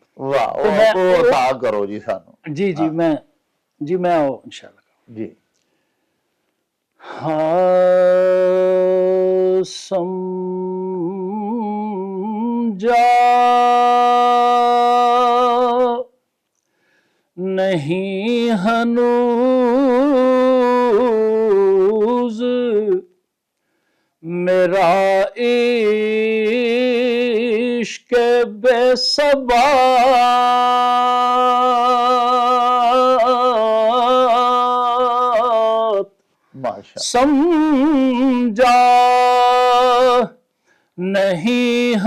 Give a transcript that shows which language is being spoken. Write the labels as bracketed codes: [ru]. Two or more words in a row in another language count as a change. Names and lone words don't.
[ur] واہ۔ وہ عطا کرو جی سانوں. جی جی میں جی میں ان شاء اللہ جی. ہاں۔ سمجھا نہیں ہنوز میرا عشق بے ثبات سمجھا نہیں